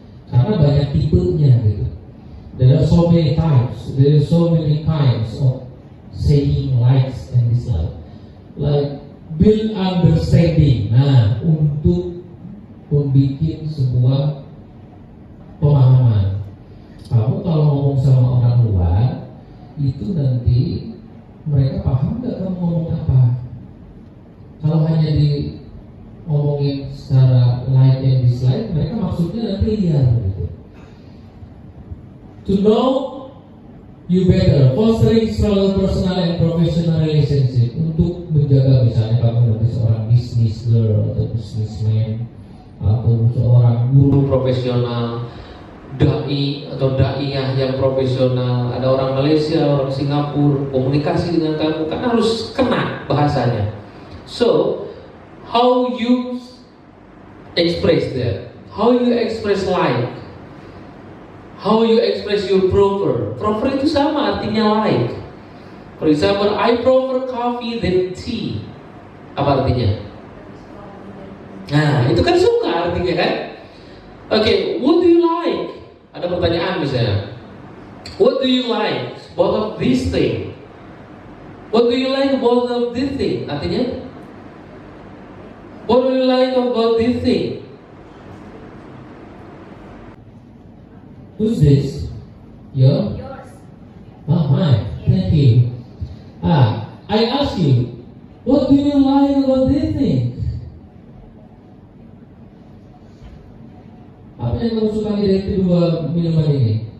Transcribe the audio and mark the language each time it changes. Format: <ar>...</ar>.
<id>Karena banyak tipenya gitu.</id> <en>There are so many types. There are so many kinds of saying likes and dislikes. Like build understanding.</en> <id>Nah, untuk membuat sebuah pemahaman. Kamu kalau ngomong sama orang luar, itu nanti mereka paham nggak kamu ngomong apa? Kalau hanya di ngomongin secara</id> <en>like and dislike,</en> <id>mereka maksudnya nanti liar gitu.</id> <en>To know you better, fostering strong personal and professional relationship.</en> <id>Untuk menjaga misalnya kamu nanti seorang business girl atau businessman atau seorang guru profesional, dai atau daiyah yang profesional, ada orang Malaysia, orang Singapura, komunikasi dengan kamu kan harus kena bahasanya.</id> <en>So, how you express that? How you express like? How you express your prefer? Prefer</en> <id>itu sama artinya</id> <en>like. For example, I prefer coffee than tea.</en> <id>Apa artinya? Nah, itu kan suka artinya kan?</id> <en>Okay, what do you like?</en> <id>Ada pertanyaan misalnya,</id> <en>what do you like both of these things? What do you like both of these things?</en> <id>Artinya,</id> <en>what do you like about this thing? Who's this? Yours. Oh, mine. Thank you. I ask you, what do you like about this thing?</en> <id>Apa yang kamu suka dari kedua minuman ini?</id>